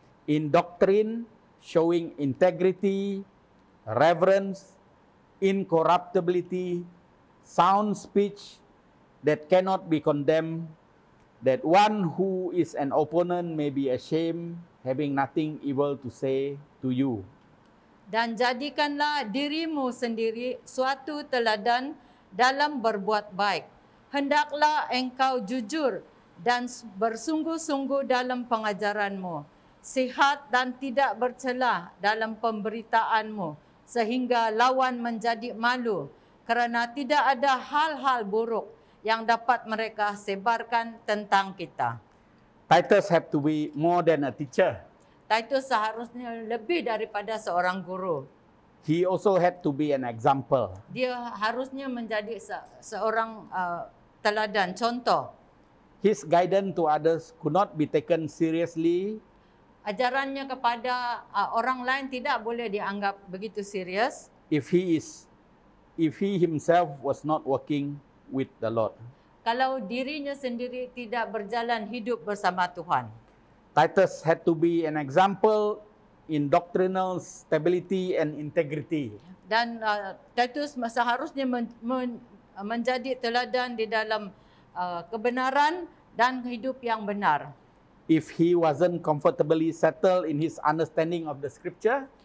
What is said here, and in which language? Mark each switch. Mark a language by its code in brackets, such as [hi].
[en] In doctrine, showing integrity, reverence, incorruptibility, sound speech, that cannot be condemned, that one who is an opponent may be ashamed, having nothing evil to say to you. [ms] Dan jadikanlah dirimu sendiri suatu teladan dalam berbuat baik. Hendaklah engkau jujur dan bersungguh-sungguh dalam pengajaranmu, sihat dan tidak bercelah dalam pemberitaanmu, sehingga lawan menjadi malu, kerana tidak ada hal-hal buruk yang dapat mereka sebarkan tentang kita. [en] Titus have to be more than a teacher. [ms] Titus seharusnya lebih daripada seorang guru. [en] He also had to be an example. [ms] Dia harusnya menjadi seorang teladan, contoh. [en] His guidance to others could not be taken seriously [ms] Ajarannya kepada orang lain tidak boleh dianggap begitu serius [en] if he himself was not working with the Lord. [ms] kalau dirinya sendiri tidak berjalan hidup bersama Tuhan. [en] Titus had to be an example in doctrinal stability and integrity. [ms] Dan Titus seharusnya menjadi teladan di dalam kebenaran dan hidup yang benar. [en] If he wasn't comfortably settled in his understanding of the scripture,